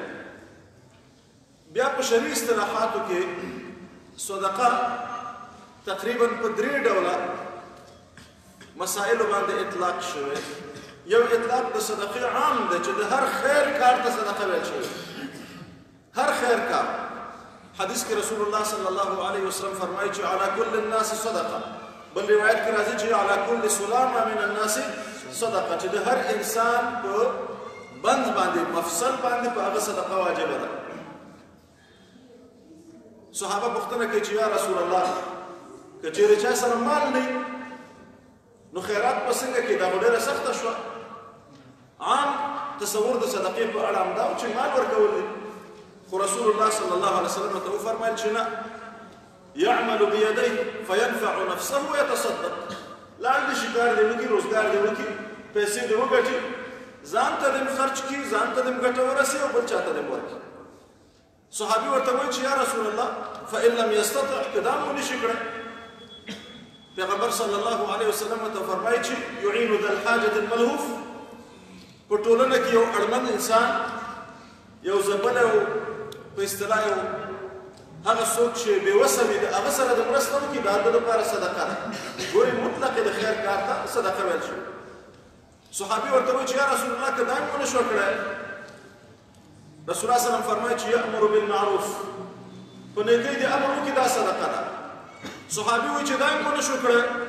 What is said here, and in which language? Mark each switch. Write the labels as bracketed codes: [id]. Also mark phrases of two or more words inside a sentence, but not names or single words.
[ps] بیا په شرعي اصطلاحاتو کې صدقه تقریبا په درې ډوله مسائلو باندې اطلاق شوی. یو اطلاق د صدقې عام دی چې د هر خیر کار ته صدقه ویل شوی، هر خیر کار. حدیث کې رسول الله [ar] صلی الله علیه وسلم [ps] فرمایي چې [ar] علی کل الناس صدقه. [ps] بل روایت کې راځي چې [ar] علی کل سلامه من الناس صدقه، [ps] چې د هر انسان په بند باندې، مفصل باندې په هغه صدقه واجبه ده. صحابه پوښتنه کوي چې [ar] یا رسول الله، [ps] که چېرې چا سره مال نه وي نو خیرات به څنګه کړي؟ دا خو ډېره سخته شوه. عام تصور د صدقې په اړه همدا و چې مال ورکول دي خو رسول الله [ar] صلی الله علیه وسلم [ps] ته وفرمایل چې نه [ar] يعمل بيديه فينفع نفسه ويتصدق [ps] لاندې شي کار دی وکړي روزګار دی وکړي پیسې دی وګټي ځان ته دې خرچ کړي ځان ته دې ګټه ورسي او بل چاته دې ورکړي صحابي ورته وایي چې [ar] یا رسول الله فإن لم يستطع [ps] کدا مو نشي کړی پیغمبر [ar] صلی الله علیه وسلم [ps] ته فرمایي چې [ar] يعين ذا الحاجة الملهوف [ps] په ټولنه کې یو اړمن انسان یو زبل او په اصطلاح یو هغه څوک چې بېوسه وي د هغه سره د مرسته وکړي دا د لپاره صدقه ده ګورې مطلق د خیر کار ته صدقه ویل شي صحابي ورته وایي چې [ar] یا رسول الله [ps] که دا مې ونه شو کړی رسول الله سلام فرمایي چې [ar] یأمر بالمعروف [ps] په نیکۍ د امر وکړي دا صدقه ده صحابي وایي چې دا مې ونه شو کړی